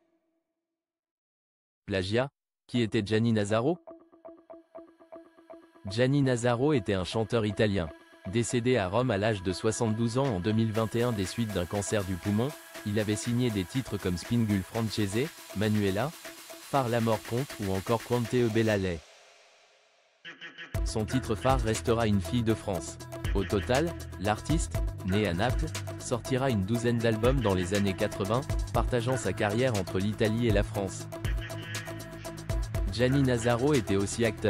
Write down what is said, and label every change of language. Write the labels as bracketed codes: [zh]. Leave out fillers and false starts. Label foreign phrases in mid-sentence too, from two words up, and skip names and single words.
[fr] Plagiat? Qui était Gianni Nazzaro? Gianni Nazzaro était un chanteur italien. Décédé à Rome à l'âge de 72 ans en 2021 des suites d'un cancer du poumon, il avait signé des titres comme Spingul Francese, Manuela, Far l'amor conte ou encore Quante e bella lei. Son titre phare restera Une fille de France. Au total, l'artiste, né à Naples, sortira une douzaine d'albums dans les années 80, partageant sa carrière entre l'Italie et la France. Gianni Nazzaro était aussi acteur.